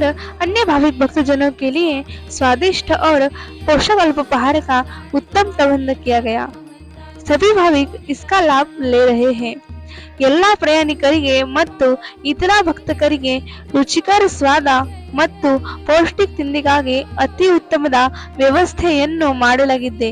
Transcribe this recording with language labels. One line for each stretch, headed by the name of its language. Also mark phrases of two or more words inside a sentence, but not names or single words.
Hindi: अन्य भाविक भक्तजनों के लिए स्वादिष्ट और पोषक अल्पोपहार का उत्तम प्रबंध किया गया। सभी भाविक इसका लाभ ले रहे हैं।
Kannada: ಎಲ್ಲಾ ಪ್ರಯಾಣಿಕರಿಗೆ ಮತ್ತು ಇತರ ಭಕ್ತರಿಗೆ ರುಚಿಕರ ಸ್ವಾದ ಮತ್ತು ಪೌಷ್ಟಿಕ ತಿಂಡಿಗಾಗಿ ಅತಿ ಉತ್ತಮದ ವ್ಯವಸ್ಥೆಯನ್ನು ಮಾಡಲಾಗಿದೆ।